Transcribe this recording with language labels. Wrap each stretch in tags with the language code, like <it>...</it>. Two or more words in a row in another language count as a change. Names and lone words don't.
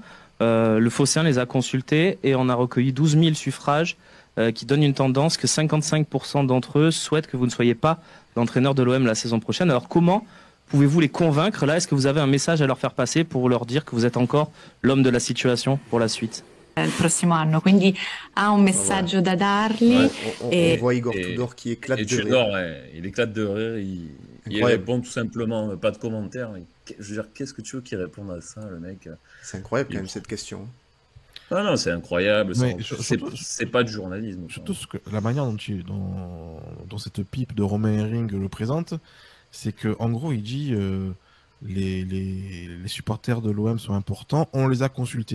<fr>Le Phocéen les a consultés et on a recueilli 12 000 suffrages qui donnent une tendance que 55% d'entre eux souhaitent que vous ne soyez pas l'entraîneur de l'OM la saison prochaine. Alors comment pouvez-vous les convaincre là? Est-ce que vous avez un message à leur faire passer pour leur dire que vous êtes encore l'homme de la situation pour la suite?</fr> <it>Il prossimo anno, quindi ha un messaggio da dargli.</it> <fr>On voit Igor Tudor qui éclate de rire. Il éclate de rire, il répond tout simplement, pas de commentaires. Je veux dire, qu'est-ce que tu veux qu'il réponde à ça, le mec? C'est incroyable quand même cette question. Non, c'est incroyable. C'est pas du journalisme. Surtout la manière dont cette pipe de Romain Herring le présente, c'est que en gros il dit les supporters de l'OM sont importants, on les a consultés.</fr>